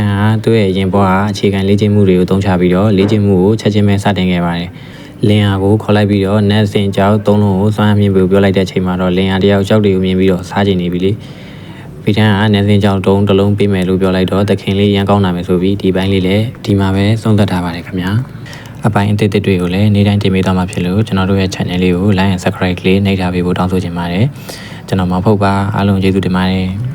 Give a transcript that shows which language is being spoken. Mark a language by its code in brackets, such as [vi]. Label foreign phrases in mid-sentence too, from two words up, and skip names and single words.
[my] ကသူ့ရဲ့ရင်ပေါ်ကအခြေခံလေ့ကျင့်မှုတွေကိုသုံးချပြီးတော့လေ့ကျင့်မှုကိုချက်ချင်းပဲစတင်ခဲ့ပါတယ်လင်ဟာကိုခေါ်လိုက်ပြီးတော့နတ်စင်ကြောက်3လုံးကိုစွမ်းမြင်ပြီးပြောလိုက်တဲ့အချိန်မှာတော့လင်ဟာတယောက်ကြောက်တွေကိုမြင်ပြီးတော့စားကျင်နေပြီလေပိထန်ကနတ်စင်ကြောက်3လုံးပေးမယ်လို့ပြောလိုက်တော့သခင်လေးရန်ကောင်းနာမယ်ဆိုပြီးဒီပိုင်းလေးလည်းဒီမှာပဲဆုံးသက်ထားပါတယ်ခင်ဗျာအပိုင်းအသစ်တွေကိုလည်းနေ့တိုင်းတင်ပေးသွားမှာဖြစ်လို့ကျွန်တော်တို့ရဲ့ channel လေးကို [en] like and subscribe [my] လေးနှိပ်ထားပေးဖို့တောင်းဆိုချင်ပါတယ်ကျွန်တော်မောင်ဖုတ်ပါအားလုံးကျေးဇူးတင်ပါတယ်